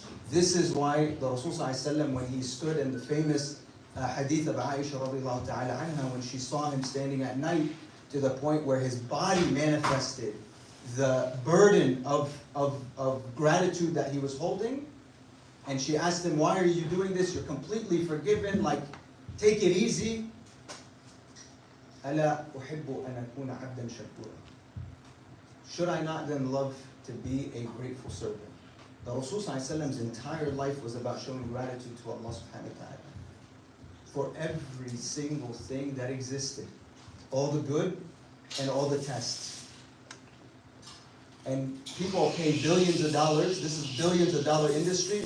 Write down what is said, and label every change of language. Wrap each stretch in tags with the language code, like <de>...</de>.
<en>This is why the Rasul sallallahu alaihi wasallam, when he stood in the famous hadith of Aisha radiallahu ta'ala anha, when she saw him standing at night to the point where his body manifested the burden of gratitude that he was holding, and she asked him, why are you doing this? You're completely forgiven, like, take it easy.</en> <ar>أَلَا أُحِبُّ أَنْ أَكُونَ عَبْدًا شَكُورًا.</ar> <en>Should I not then love to be a grateful servant? The Rasul sallallahu alaihi wasallam's entire life was about showing gratitude to Allah subhanahu wa ta'ala for every single thing that existed, all the good and all the tests. And people pay billions of dollars. This is billions of dollar industry.</en>